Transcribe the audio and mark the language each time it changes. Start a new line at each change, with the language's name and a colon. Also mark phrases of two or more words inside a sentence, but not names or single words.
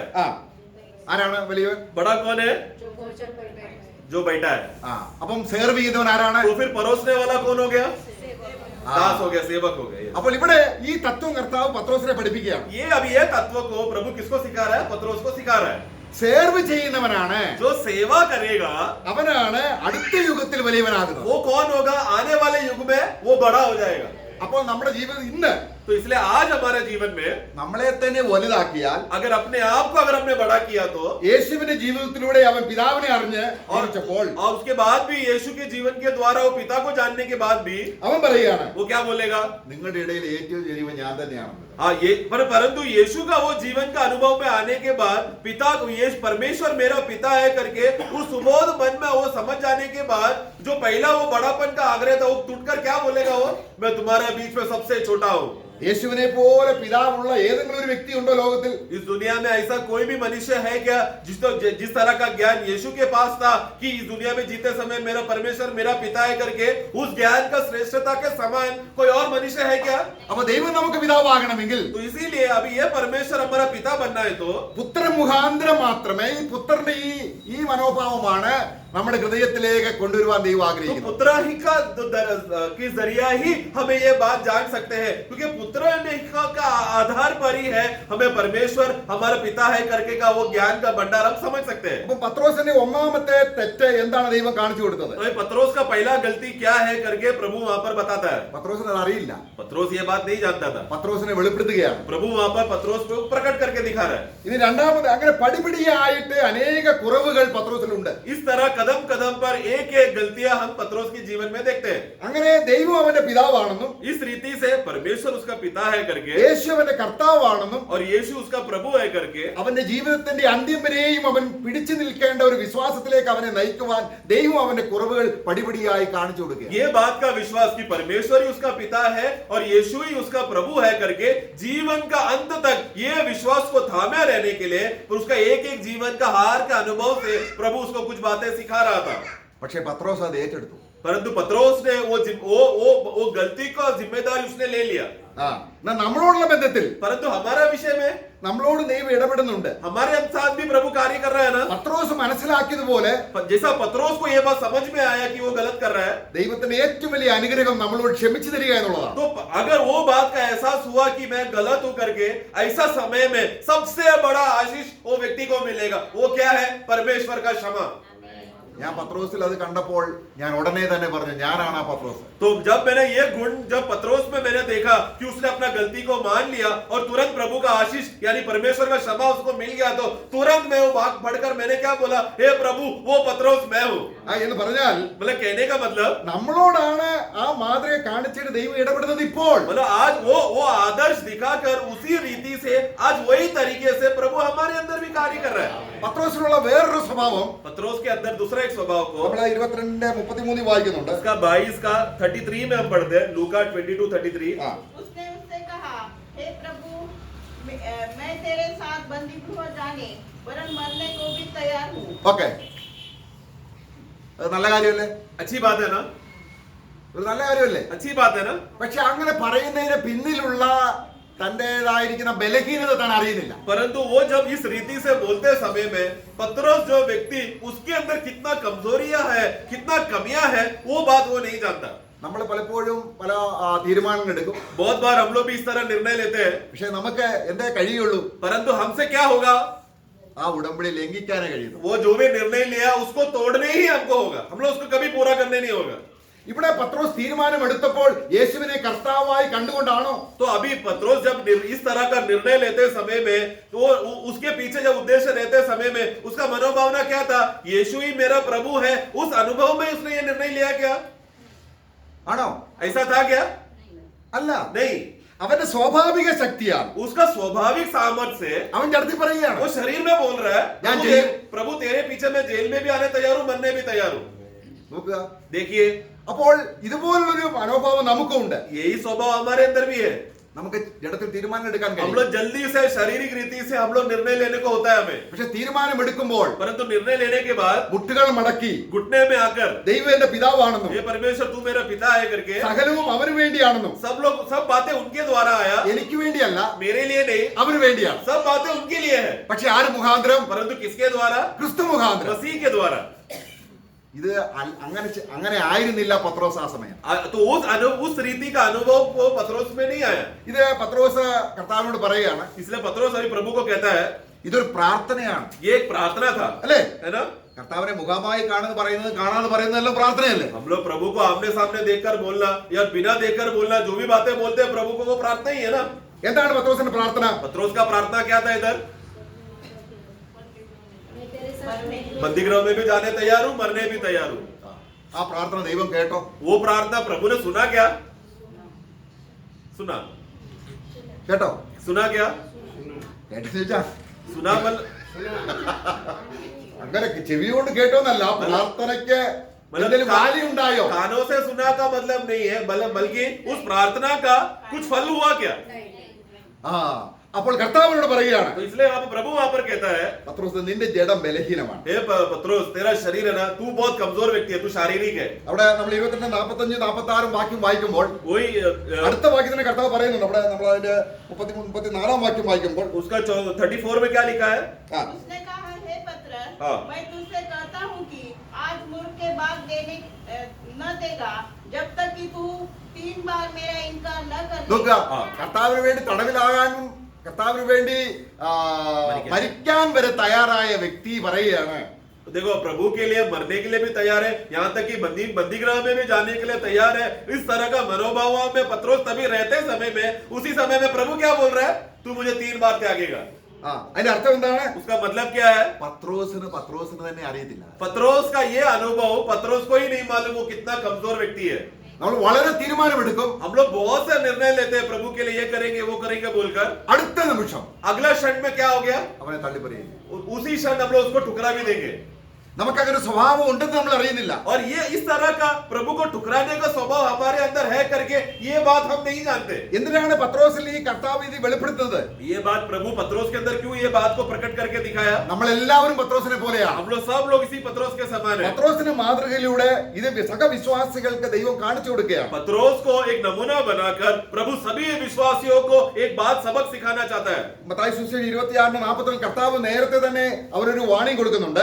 Malayalam: ആരാണ് വലിയവൻ?
Hindi: बड़ा कौन है? जो भोजन पर बैठा है। जो बैठा है।
Malayalam: അപ്പം സെർവ് ചെയ്യുന്നവൻ ആരാണ്?
Hindi: तो फिर परोसने वाला कौन हो गया? दास हो गया, सेवक हो गया।
Malayalam: അപ്പോൾ ഇവിടെ ഈ തത്വം കർത്താവ് പത്രോസിനെ പഠിപ്പിക്കുകയാണ്.
Hindi: ये अभी ये तत्व को प्रभु किसको सिखा रहा है? पत्रोस को सिखा रहा है।
Malayalam: സേർവ് ചെയ്യുന്നവനാണ്,
Hindi: जो सेवा करेगा
Malayalam: അവനാണ് അടുത്ത യുഗത്തിൽ വലിയവനാകുന്നത്.
Hindi: वो कौन होगा? आने वाले युग में वो बड़ा हो जाएगा।
Malayalam: അപ്പോൾ നമ്മുടെ ജീവിതം ഇന്ന്
Hindi: तो इसलिए आज हमारे जीवन में
Malayalam: നമ്മളെ തന്നെ വലുതാക്കിയാൽ,
Hindi: अगर अपने आप को अगर हमने बड़ा किया तो,
Malayalam: യേശുവിന്റെ ജീവിതത്തിലൂടെ അവൻ പിതാവിനെ അറിഞ്ഞ് ഓർച്ചപ്പോൾ
Hindi: और उसके बाद भी यीशु के जीवन के द्वारा वो पिता को जानने के बाद भी
Malayalam: അവൻ പറയുകയാണ്,
Hindi: वो क्या बोलेगा?
Malayalam: നിങ്ങളുടെ ഇടയിൽ ഏറ്റവും ചെറിയവൻ ഞാൻ തന്നെയാണ്.
Hindi: हाँ, ये परंतु यीशु का वो जीवन का अनुभव में आने के बाद पिता को, ये परमेश्वर मेरा पिता है करके उस सुबोध मन में वो समझ जाने के बाद जो पहला वो बड़ापन का आग्रह था, वो टूटकर क्या बोलेगा? वो मैं तुम्हारे बीच में सबसे छोटा हूँ।
Malayalam: യേശുവിനെ പോലെ പിതാവുള്ള ഏതെങ്കിലും ഒരു വ്യക്തി ഉണ്ടോ ലോകത്തിൽ?
Hindi: इस दुनिया में ऐसा कोई भी मनुष्य है क्या जिस तरह का ज्ञान यीशु के पास था कि इस दुनिया में जीते समय मेरा परमेश्वर मेरा पिता है करके, उस ज्ञान का श्रेष्ठता के समान कोई और मनुष्य है क्या?
Malayalam: അപ്പൊ ദൈവം നമുക്ക് പിതാവാകണമെങ്കിൽ,
Hindi: तो इसीलिए अभी ये परमेश्वर हमारा पिता बनना है तो
Malayalam: പുത്രൻ മുഖാന്തരം മാത്രമേ ഈ പുത്രന്റെ ഈ മനോഭാവമാണ് നമ്മുടെ ഹൃദയത്തിലേക്ക് കൊണ്ടുവരുവാൻ ദൈവം
Hindi: तो
Malayalam: ആഗ്രഹിക്കുന്നത്.
Hindi: पुत्र ही का के जरिया ही हमें ये बात जान सकते हैं, क्योंकि पुत्र ने का आधार पर ही है हमें परमेश्वर हमारा पिता है करके का वो ज्ञान का भंडार हम समझ सकते हैं।
Malayalam: അപ്പൊ പത്രോസിന്റെ ഒന്നാമത്തെ തെറ്റ് എന്താണ് ദൈവം കാണിച്ചു കൊടുത്തത്?
Hindi: तो ये पत्रोस का पहला गलती क्या है करके प्रभु वहां पर बताता है।
Malayalam: പത്രോസിന് അത് അറിയില്ല.
Hindi: पत्रोस ये बात नहीं जानता था,
Malayalam: പത്രോസിനെ വെളിപ്പെടുത്തുകയാണ്.
Hindi: प्रभु वहां पर पत्रोस को प्रकट करके दिखा रहा है।
Malayalam: ഇനി രണ്ടാമത് അങ്ങനെ പടിപടിയായിട്ട് അനേക കുറവുകൾ പത്രോസിലുണ്ട്.
Hindi: इस तरह कदम कदम पर एक एक गलतियां हम पत्रोस के जीवन में देखते हैं।
Malayalam: അങ്ങനെ ദൈവം അവന്റെ പിതാവാണെന്നും
Hindi: इस रीति से परमेश्वर उसका पिता है करके
Malayalam: യേശു അവന്റെ കർത്താവാണെന്നും
Hindi: और यीशु उसका प्रभु है करके
Malayalam: അവന്റെ ജീവിതത്തിന്റെ അന്ത്യം വരെയും അവൻ പിടിച്ചു നിൽക്കേണ്ട ഒരു വിശ്വാസത്തിലേക്ക് അവനെ നയിക്കുവാൻ ദൈവം അവന്റെ കുറവുകൾ പടിപടിയായി കാണിച്ചു കൊടുക്കുക.
Hindi: ये बात का विश्वास कि परमेश्वर ही उसका पिता है और यीशु ही उसका प्रभु है करके जीवन का अंत तक ये विश्वास को थामे रहने के लिए उसका एक एक जीवन का हार का अनुभव से प्रभु उसको कुछ बातें सिखा रहा था।
Malayalam: പക്ഷേ പത്രോസ് അത് ഏറ്റെടുത്തു.
Hindi: परंतु पत्रोस ने वो गलती का जिम्मेदारी उसने ले लिया।
Malayalam: എന്നാ നമ്മളോടുള്ള ബന്ധത്തിൽ,
Hindi: परंतु हमारा विषय में
Malayalam: നമ്മളോട് ദൈവം ഇടപെടുന്നുണ്ട്.
Hindi: हमारे साथ भी प्रभु कार्य कर रहा है ना।
Malayalam: പത്രോസ് മനസ്സിലാക്കിയതുപോലെ
Hindi: जैसा पत्रोस को ये बात समझ में आया कि वो गलत कर रहा है,
Malayalam: ദൈവത്തിന്റെ ഏറ്റവും വലിയ അനുഗ്രഹം നമ്മളോട് ക്ഷമിച്ചു തരിക എന്നുള്ളതാണ്.
Hindi: तो अगर वो बात का एहसास हुआ कि मैं गलत हूं करके, ऐसा समय में सबसे बड़ा आशीष वो व्यक्ति को मिलेगा। वो क्या है? परमेश्वर का क्षमा।
Malayalam: ഞാൻ പത്രോസിൽ അത് കണ്ടപ്പോൾ ഞാൻ ഉടനെ തന്നെ പറഞ്ഞു, ഞാനാണ് ആ പത്രോസ്.
Hindi: तो जब मैंने ये गुण जब पत्रोस में मैंने देखा कि उसने अपना गलती को मान लिया और तुरंत प्रभु का आशीष यानी परमेश्वर का क्षमा उसको मिल गया, तो तुरंत मैं वो भाग बढ़कर मैंने क्या बोला? हे प्रभु, वो पत्रोस मैं हूँ।
Malayalam: എന്ന് പറഞ്ഞാൽ
Hindi: मतलब कहने का मतलब
Malayalam: നമ്മളോടാണ് ആ മാതൃക കാണിച്ചിട്ട് ദൈവം ഇടപെടുന്നത് ഇപ്പോൾ.
Hindi: मतलब आज वो आदर्श दिखाकर उसी रीति से आज वही तरीके से प्रभु हमारे अंदर भी कार्य कर रहा है।
Malayalam: പത്രോസിനുള്ള വേറൊരു സ്വഭാവം
Hindi: पत्रोस के अंदर दूसरा एक स्वभाव को
Malayalam: നമ്മൾ 22:33 വായിക്കുന്നുണ്ട്.
Hindi: उसका 22 का 33 में हम पढ़ते हैं, लूका 22:33। उसने उससे कहा, हे प्रभु, मैं तेरे साथ बंदी हो जाने वरन मरने को भी तैयार हूँ।
Malayalam: ഓക്കെ, അത് നല്ല കാര്യമല്ലേ?
Hindi: अच्छी बात है ना,
Malayalam: ഒരു നല്ല കാര്യമല്ലേ?
Hindi: अच्छी बात है ना।
Malayalam: പക്ഷെ അങ്ങനെ പറയുന്നതിന് പിന്നിലുള്ള തന്റേതായിരിക്കുന്ന ബലഹീനത താൻ അറിയുന്നില്ല.
Hindi: परंतु वो जब इस रीति से बोलते समय में पत्रोस जो व्यक्ति उसके अंदर कितना कमजोरियां है, कितना कमियां है, वो बात वो नहीं जानता।
Malayalam: നമ്മൾ പലപ്പോഴും പല തീരുമാനങ്ങൾ എടുക്കും.
Hindi: बहुत बार हम लोग भी इस तरह निर्णय लेते हैं,
Malayalam: പക്ഷെ നമുക്ക് എന്തേ കഴിയുള്ളൂ?
Hindi: परंतु हमसे क्या होगा?
Malayalam: ആ ഉടമ്പടി ലംഘിക്കാനേ കഴിയുന്നു.
Hindi: वो जो भी निर्णय लिया उसको तोड़ने ही हमको होगा, हम लोग उसको कभी पूरा करने नहीं होगा.
Malayalam: ഇവിടെ പത്രോസ് തീരുമാനമെടുത്തപ്പോൾ യേശുവിനെ കർത്താവായി കണ്ടുകൊണ്ടാണോ?
Hindi: तो अभी पत्रोस जब इस तरह का निर्णय लेते समय में, तो उसके पीछे जब उद्देश्य रहते समय में उसका मनोभावना क्या था? यीशु ही मेरा प्रभु है, उस अनुभव में उसने ये निर्णय लिया क्या?
Malayalam: ആണോ?
Hindi: ऐसा था क्या?
Malayalam: അല്ല,
Hindi: नहीं.
Malayalam: അവന്റെ സ്വാഭാവിക ശക്തിയാണ്.
Hindi: उसका स्वाभाविक सामर्थ्य से
Malayalam: അവൻ ചടത്തി പറയുകയാണ്,
Hindi: वो शरीर में बोल रहा है,
Malayalam: ഞാൻ
Hindi: प्रभु जेल- प्रभु तेरे पीछे मैं जेल में भी आने तैयार हूं, मरने भी तैयार हूं.
Malayalam: നോക്കുക.
Hindi: देखिए,
Malayalam: അപ്പോൾ ഇതുപോലൊരു മനോഭാവം നമുക്കുണ്ട്.
Hindi: यही स्वभाव हमारे अंदर भी है.
Malayalam: നമുക്ക് ജഡത്തിൽ തീരുമാനം എടുക്കാൻ
Hindi: हम
Malayalam: കഴിയും.
Hindi: लोग जल्दी से शारीरिक रीति से हम लोग निर्णय लेने को होता है हमें,
Malayalam: പക്ഷെ തീരുമാനമെടുക്കുമ്പോൾ
Hindi: परंतु निर्णय लेने के बाद
Malayalam: മുട്ടുകൾ മടക്കി
Hindi: घुटने में आकर
Malayalam: ദൈവം എന്റെ പിതാവാണെന്നും
Hindi: ये परमेश्वर तू मेरा पिता है करके
Malayalam: സകലവും അവന് വേണ്ടിയാണെന്നും
Hindi: सब बातें उनके द्वारा आया,
Malayalam: എനിക്ക് വേണ്ടിയല്ല
Hindi: मेरे लिए नहीं,
Malayalam: അവന് വേണ്ടിയാണ്.
Hindi: सब बातें उनके लिए है.
Malayalam: പക്ഷെ ആര് മുഖാന്തരം?
Hindi: परंतु किसके द्वारा?
Malayalam: ക്രിസ്തു മുഖാന്തരം.
Hindi: मसीह के द्वारा.
Malayalam: ഇത് അങ്ങനെ ആയിരുന്നില്ല പത്രോസ് ആ സമയം.
Hindi: तो उस रीति का अनुभव वो पत्रोस में नहीं आया.
Malayalam: ഇത് പത്രോസ് കർത്താവിനോട് പറയുകയാണ്,
Hindi: इसलिए पत्रोस अभी प्रभु को कहता है,
Malayalam: ഇതൊരു പ്രാർത്ഥനയാണ്.
Hindi: ये एक प्रार्थना था,
Malayalam: അല്ലേ?
Hindi: है ना?
Malayalam: കർത്താവിനെ മുഖമായി കാണുന്നത് പറയുന്നത് കാണാതെ പറയുന്നതെല്ലാം പ്രാർത്ഥനയല്ലേ?
Hindi: हम लोग प्रभु को आमने सामने देखकर बोलना या बिना देखकर बोलना, जो भी बातें बोलते हैं प्रभु को, वो प्रार्थना ही है ना.
Malayalam: എന്താണ് പത്രോസിന്റെ പ്രാർത്ഥന?
Hindi: पत्रोस का प्रार्थना क्या था? इधर मैं तेरे साथ बंदीगृह में भी जाने तैयार हूँ, मरने भी तैयार हूँ.
Malayalam: ആ പ്രാർത്ഥന ദൈവം കേട്ടോ?
Hindi: वो प्रार्थना प्रभु ने सुना क्या? सुना
Malayalam: കേട്ടോ?
Hindi: सुना क्या?
Malayalam: കേട്ടോ ചോദിച്ചാ
Hindi: सुना मतलब
Malayalam: അങ്ങനെ ചെവി കൊണ്ട് കേട്ടോന്നല്ല, ആ പ്രാർത്ഥനയ്ക്ക് എന്തെങ്കിലും വാല്യൂ ഉണ്ടായോ?
Hindi: कानों से सुना का मतलब नहीं है, बल्कि उस प्रार्थना का कुछ फल हुआ क्या?
Malayalam: ആ, അപ്പോൾ കർത്താവിനോട് പറയുകയാണ്,
Hindi: तो इसलिए वहां पर प्रभु वहां पर कहता है,
Malayalam: പത്രോസ് നിന്റെ ജഡം ബലഹീനമാണ്.
Hindi: हे पत्रोस, तेरा शरीर है ना, तू बहुत कमजोर व्यक्ति है, तू शारीरिक है.
Malayalam: അവിടെ നമ്മൾ 22, 45, 46 വാക്യം വായിക്കുമ്പോൾ
Hindi: वही
Malayalam: അടുത്ത വാക്യത്തിന് കർത്താവ് പറയുന്നുണ്ട്. അവിടെ നമ്മൾ അതിന്റെ 33, 34 വാക്യം വായിക്കുമ്പോൾ
Hindi: उसका 34 में क्या लिखा है? ആ, उसने कहा, हे पतरस, हाँ। मैं तुझसे कहता हूँ कि आज मुर्ग के बाग देने न देगा, जब तक कि तू 3 बार मेरा इनकार न कर
Malayalam: നോക്കുക, ആ. കർത്താവിന് വേണ്ടി തടവിലാകാനും കർത്താവിന് വേണ്ടി മരിക്കാൻ വരെ തയ്യാറായ വ്യക്തി പറയുകയാണ്,
Hindi: देखो, प्रभु के लिए मरने के लिए भी तैयार है, यहाँ तक कि बंदीगृह में भी जाने के लिए तैयार है. इस तरह का मनोभाव में पत्रोस तभी रहते समय में, उसी समय में प्रभु क्या बोल रहा है? तू मुझे 3 बार त्यागेगा.
Malayalam: ആ, അതിന്റെ അർത്ഥം എന്താണ്?
Hindi: उसका मतलब क्या है?
Malayalam: പത്രോസിന് തന്നെ അറിയത്തില്ല.
Hindi: पत्रोस का ये अनुभव पत्रोस को ही नहीं मालूम वो कितना कमजोर व्यक्ति है.
Malayalam: നമ്മൾ വളരെ തീരുമാനമെടുക്കും,
Hindi: हम लोग बहुत से निर्णय लेते हैं, प्रभु के लिए ये करेंगे वो करेंगे बोलकर,
Malayalam: അടുത്ത നിമിഷം
Hindi: अगला क्षण में क्या हो गया?
Malayalam: അവനെ തള്ളിപ്പറയും.
Hindi: उसी क्षण हम लोग उसको ठुकरा भी देंगे.
Malayalam: നമുക്കങ്ങനെ സ്വഭാവം ഉണ്ടെന്ന് നമ്മൾ അറിയുന്നില്ല.
Hindi: और ये इस तरह का प्रभु को ठुकराने का स्वभाव हमारे अंदर है करके ये बात हम नहीं जानते.
Malayalam: എന്തിനാണ് പത്രോസിൽ ഈ കർത്താവ് ഇത് വെളിപ്പെടുത്തുന്നത്?
Hindi: ये बात प्रभु पत्रोस के अंदर क्यों ये बात को प्रकट करके दिखाया?
Malayalam: നമ്മളെല്ലാവരും പത്രോസിനെ പോലെയാണ്.
Hindi: हम लोग सब लोग इसी पत्रोस के समान है.
Malayalam: പത്രോസിന്റെ മാതൃകയിലൂടെ ഇത് സഹവിശ്വാസികൾക്ക് ദൈവം കാണിച്ചു കൊടുക്കുകയാണ്.
Hindi: पत्रोस को एक नमूना बनाकर प्रभु सभी विश्वासियों को एक बात सबक सिखाना चाहता है.
Malayalam: മത്തായി സുവിശേഷം 26:40 കർത്താവ് നേരത്തെ തന്നെ അവരൊരു വാണിംഗ് കൊടുക്കുന്നുണ്ട്.